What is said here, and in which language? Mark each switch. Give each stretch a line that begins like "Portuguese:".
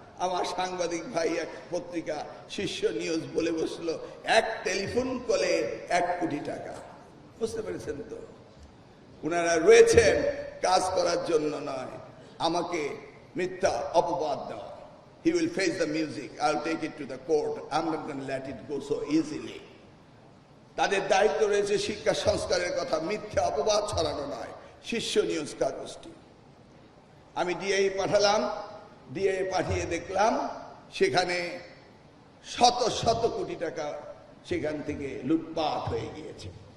Bangla: আমার সাংবাদিক ভাই এক পত্রিকা শীর্ষ নিউজ বলে বসলো, এক টেলিফোন কলে 1 কোটি টাকা। বুঝতে পেরেছেন তো? ওনারা রয়েছেন কাজ করার জন্য নয়, আমাকে মিথ্যা অপবাদ দেওয়া।
English: He will face the music. I'll take it to the court. I'm not going to let it go so easily.
Bangla: তাদের দায়িত্ব রয়েছে শিক্ষা সংস্কারের কথা, মিথ্যা অপবাদ ছড়ানো নয়। শীর্ষ নিউজ কাগজটি আমি ডিআই পাঠালাম, ডিআই পাঠিয়ে দেখলাম সেখানে শত শত কোটি টাকা সেখান থেকে লুটপাট হয়ে গিয়েছে।